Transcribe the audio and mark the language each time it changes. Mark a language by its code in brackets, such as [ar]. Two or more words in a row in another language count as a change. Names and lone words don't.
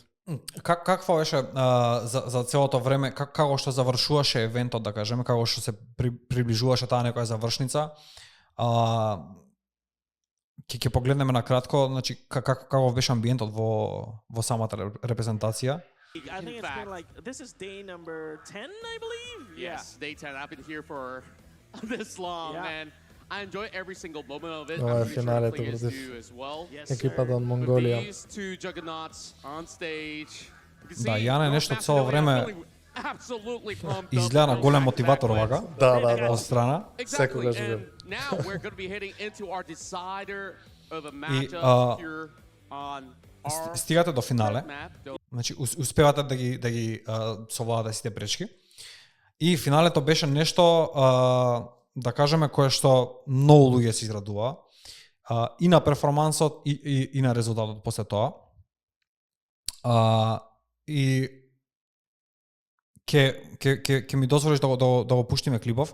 [mk] Какво беше за целото време, како што завршуваше евентот, да кажеме, како што се приближуваше таа некоја завршница, ќе погледнеме на кратко, значи како беше амбиентот во самата репрезентација. [en] I think it's been like, this is day number 10, I believe? Yes, day 10. I've been here for this long, Yeah. and I enjoy every single moment of it. [mk] Ова [en] I'm [mk] е [en] pretty sure [mk] финалето [en] the players [mk] против [en] do as well. Yes, [mk] екипата од [en] With [mk] Монголија. [en] these two juggernauts on stage, you can [mk] Да, [en] see [mk] Јане [en] North [mk] нешто цело [en] Macedonia [mk] време [en] feeling absolutely pumped up [mk] изгледа на [en] from [mk] голем [en] back-to-back [mk] мотиватор [en] wins. [mk] вака, Да. од страна. [en] Exactly, [mk] Секогаш [en] and [mk] бил. [en] now we're going to be heading into our decider of a [mk] И, [en] matchup here on our [mk] Стигате до финале. [en] map. [mk] Значи успевате да ги совладате сите пречки. И финалето беше нешто да кажеме кое што многу луѓе се израдува и на перформансот и на резултатот после тоа. И ќе ми дозволиш да го пуштиме клипов.